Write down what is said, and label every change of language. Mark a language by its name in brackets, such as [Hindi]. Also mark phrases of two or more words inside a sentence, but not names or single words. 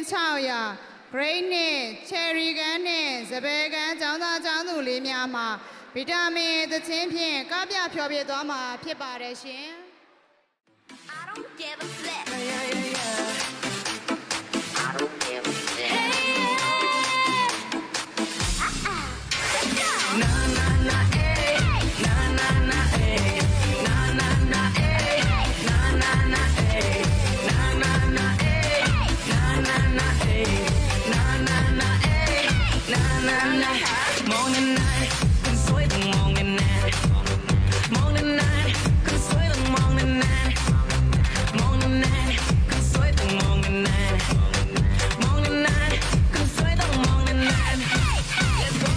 [Burmese] 600 grade နဲ့ cherry ကန်းနဲ့စပယ်ကန်းကျောင်းသားကျောင်းသူလေးများမှာဗီတာမင်သချင်းဖြင့်ကပြဖျော်ဖြေသွားမှာဖြစ်ပါတယ်ရှင် [English] I don't give a flip. I don't give a flip. Let's go. Na na na eh, na na na eh, na na na eh, na na na eh, na na na eh, na na na eh, na na na eh, na na na. [Thai] มองนานๆคนสวยต้องมองนานๆมองนานๆคนสวยต้องมองนานๆมองนานๆคนสวยต้องมองนานๆมองนานๆคนสวยต้องมองนานๆ [English] Let's go